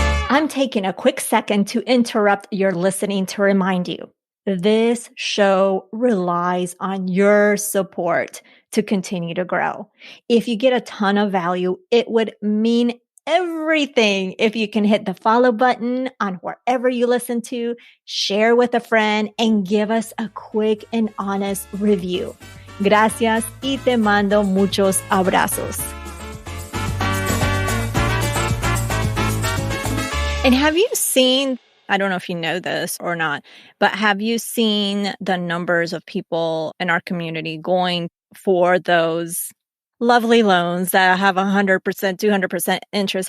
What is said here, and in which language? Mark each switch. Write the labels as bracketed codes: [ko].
[en] I'm taking a quick second to interrupt your listening to remind you, this show relies on your support to continue to grow. If you get a ton of value, it would mean everything if you can hit the follow button on wherever you listen to, share with a friend, and give us a quick and honest review. [es] Gracias y te mando muchos abrazos. [en] And have you seen, I don't know if you know this or not, but have you seen the numbers of people in our community going for those lovely loans that have 100%, 200% interest?